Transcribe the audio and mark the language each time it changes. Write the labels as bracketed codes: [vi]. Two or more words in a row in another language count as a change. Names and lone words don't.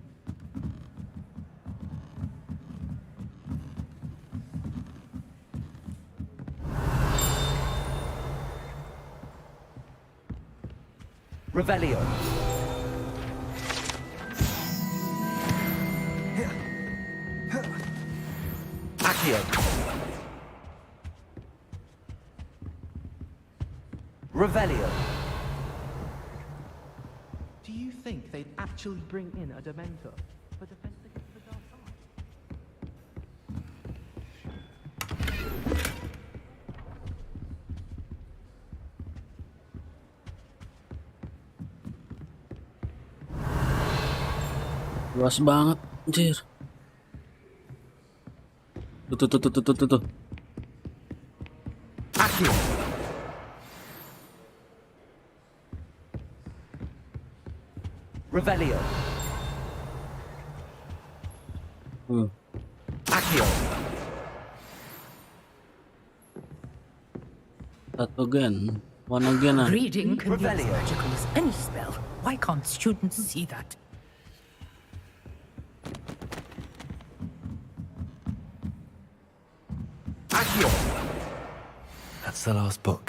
[en] Revelio! Accio! Revelio! Do you think they'd actually bring in a Dementor for defense against the dark side? [id] Luas banget, anjir. Tuh. [en] Accio! Revelio! Accio! Satu again. One again. Reading can be as Revelio. magical as any spell. Why can't students see that? Accio! That's the last book.